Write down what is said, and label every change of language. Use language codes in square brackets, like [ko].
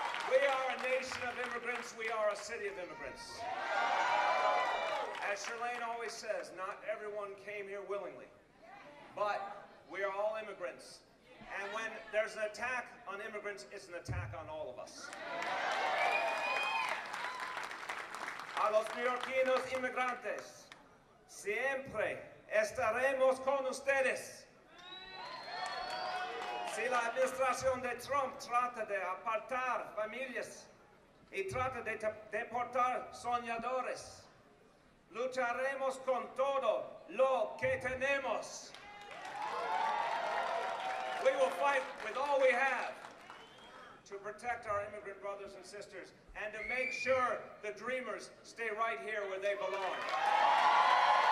[en] We are a nation of immigrants. We are a city of immigrants. As Charlene always says, not everyone came here willingly. But we are all immigrants. And when there's an attack on immigrants, it's an attack on all of us. [es] A los neoyorquinos inmigrantes, siempre estaremos con ustedes. Si la administración de Trump trata de apartar familias y trata de deportar soñadores, lucharemos con todo lo que tenemos. [en] We will fight with all we have to protect our immigrant brothers and sisters and to make sure the dreamers stay right here where they belong.